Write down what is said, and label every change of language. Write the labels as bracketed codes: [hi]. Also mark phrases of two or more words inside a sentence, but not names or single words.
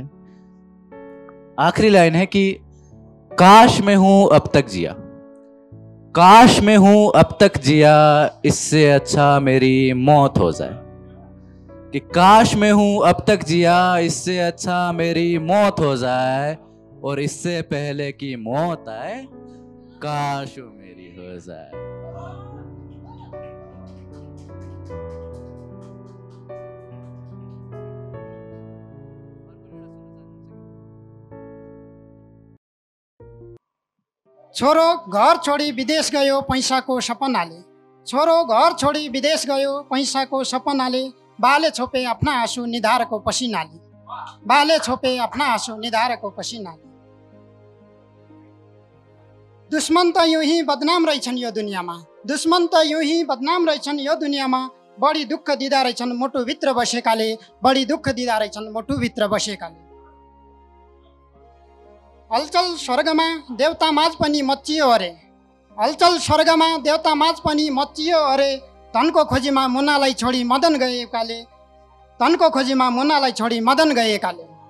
[hi] आखिरी लाइन है कि काश मैं हूं अब तक जिया, काश मैं हूं अब तक जिया, इससे अच्छा मेरी मौत हो जाए। कि काश मैं हूं अब तक जिया, इससे अच्छा मेरी मौत हो जाए। और इससे पहले कि मौत आए काश वो मेरी हो जाए। [ne] छोरो घर छोडी विदेश गयो पैसाको सपनाले, छोरो घर छोडी विदेश गयो पैसाको सपनाले। बाले छोपे आफ्ना आँसु निधारको पसिनाले, बाले छोपे आफ्ना आँसु निधारको पसिनाले। दुश्मन त [hi] यूं ही बदनाम [ne] रहेछन् यो दुनियाँमा, दुश्मन त [hi] यूं ही बदनाम [ne] रहेछन् यो दुनियाँमा। बढी दुःख दिँदा रहेछन् मुटुभित्र बसेकाले, बढी दुःख दिँदा रहेछन् मुटुभित्र बसेकाले। हलचल स्वर्गमा देवता माझ पनि मच्चियो अरे, हलचल स्वर्गमा देवता माझ पनि मच्चियो अरे। धनको खोजीमा मुनालाई छोडी मदन गएकाले, धनको खोजीमा मुनालाई छोडी मदन गएकाले।